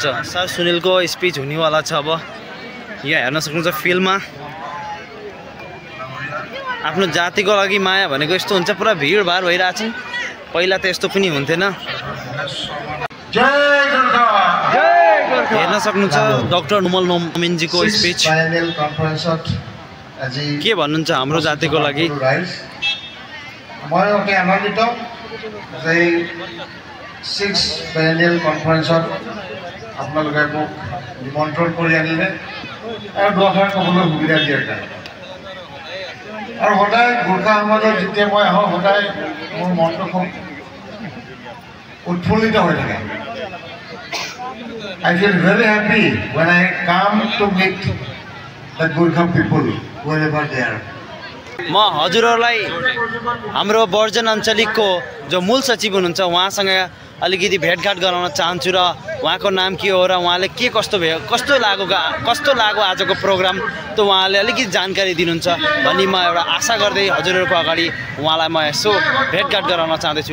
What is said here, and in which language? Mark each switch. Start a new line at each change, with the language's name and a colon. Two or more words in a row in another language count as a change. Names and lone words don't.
Nepali: सर सुनिलको स्पिच हुनेवाला छ। अब यहाँ हेर्न सक्नुहुन्छ फिल्डमा आफ्नो जातिको लागि माया भनेको यस्तो हुन्छ, पुरा भिडभाड भइरहेछन्। पहिला त यस्तो पनि हुन्थेन। हेर्न सक्नुहुन्छ डाक्टर नुमल नोमिनजीको स्पिच। के भन्नुहुन्छ हाम्रो जातिको लागि। म एउटा आनन्दित
Assamese: যে 6
English: panel conferenceত
Assamese: আপোনালোকে মোক নিমন্ত্ৰণ কৰি আনিলে আৰু দুআষাৰ ক'বলৈ সুবিধা দিয়াৰ কাৰণে। আৰু সদায় গোৰ্খা সমাজত যেতিয়া মই আহোঁ সদায় মোৰ মনটো খুব উৎফুল্লিত হৈ থাকে।
English: I feel very happy when I come to meet the Gorkha people wherever they are.
Nepali: म हजुरहरूलाई हाम्रो वर्जन अञ्चलिकको जो मूल सचिव हुनुहुन्छ उहाँसँग अलिकति भेटघाट गराउन चाहन्छु र उहाँको नाम के हो र उहाँले के कस्तो लाग्यो आजको प्रोग्राम, त उहाँले अलिकति जानकारी दिनुहुन्छ भन्ने म एउटा आशा गर्दै हजुरहरूको अगाडि उहाँलाई म यसो भेटघाट गराउन चाहँदैछु।